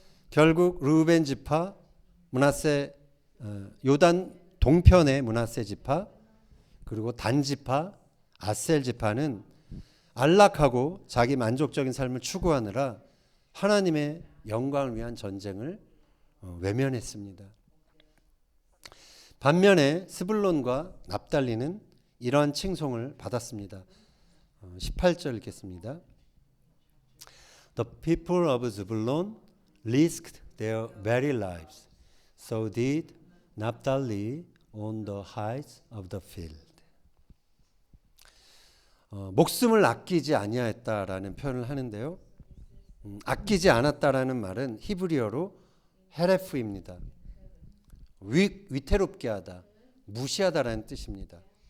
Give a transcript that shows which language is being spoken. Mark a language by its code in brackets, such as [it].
[ko] 결국 르우벤 지파, 므낫세 요단 동편의 므낫세 지파, 그리고 단 지파, 아셀 지파는 안락하고 자기 만족적인 삶을 추구하느라 하나님의 영광을 위한 전쟁을 외면했습니다. 반면에 스불론과 납달리는 이러한 칭송을 받았습니다. 18절 읽겠습니다. [en] The people of Zebulun risked their very lives, so did Naphtali on the heights of the field. [ko] 목숨을 아끼지 아니하였다라는 표현을 하는데요. 아끼지 않았다라는 말은 히브리어로 헤레프입니다. 위태롭게 하다, 무시하다라는 뜻입니다.